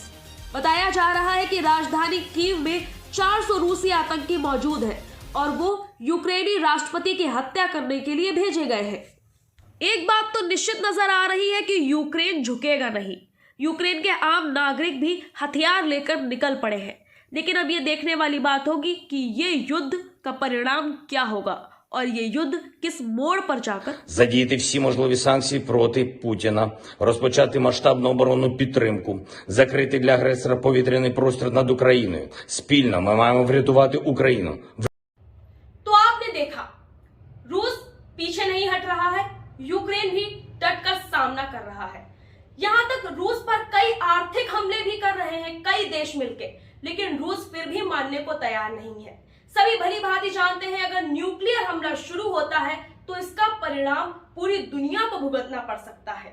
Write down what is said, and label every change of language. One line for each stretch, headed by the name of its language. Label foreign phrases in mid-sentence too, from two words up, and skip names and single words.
Hindi: बताया जा रहा है कि राजधानी कीव में 400 रूसी आतंकी मौजूद हैं और वो यूक्रेनी राष्ट्रपति की हत्या करने के लिए भेजे गए हैं। एक बात तो निश्चित नजर आ रही है कि यूक्रेन झुकेगा नहीं। यूक्रेन के आम नागरिक भी हथियार लेकर निकल पड़े हैं। लेकिन अब ये देखने वाली बात होगी कि ये युद्ध का परिणाम क्या होगा और ये युद्ध किस मोड़ पर जाकर
Ukrainian: задіяти всі можливі санкції проти Путіна, розпочати масштабну оборонну підтримку, закрити для агресора повітряний простір над Україною. Спільно ми маємо врятувати Україну.
Hindi: तो आपने देखा, रूस पीछे नहीं हट रहा है, यूक्रेन भी डट कर सामना कर रहा है। यहाँ तक रूस पर कई आर्थिक हमले भी कर रहे हैं कई देश मिलके, लेकिन रूस फिर भी मानने को तैयार नहीं है। सभी भली भांति जानते हैं अगर न्यूक्लियर हमला शुरू होता है तो इसका परिणाम पूरी दुनिया को भुगतना पड़ सकता है।